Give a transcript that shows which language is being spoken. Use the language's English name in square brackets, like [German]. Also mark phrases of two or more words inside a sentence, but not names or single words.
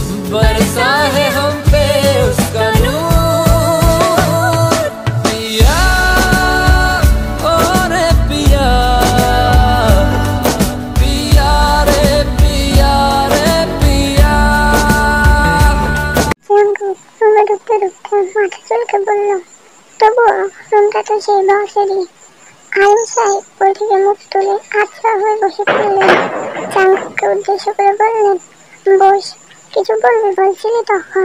[Hindi] बरसा है हम पे उसका नूर। पिया ओ रे पिया, पिया रे पिया रे पिया। [Bangla] রুমে ঢুকতে ঢুকতে মাথা চুলকে বলল, তবুও রুমটা তো সেই বসেরই। আলিম সাহেব ওই থেকে মুখ তুলে আচ্ছা হয়ে বসে পড়লেন। জাঙ্কুককে উদ্দেশ্য করে বললেন, বস, কিছু বলবি বলছিলি তখন।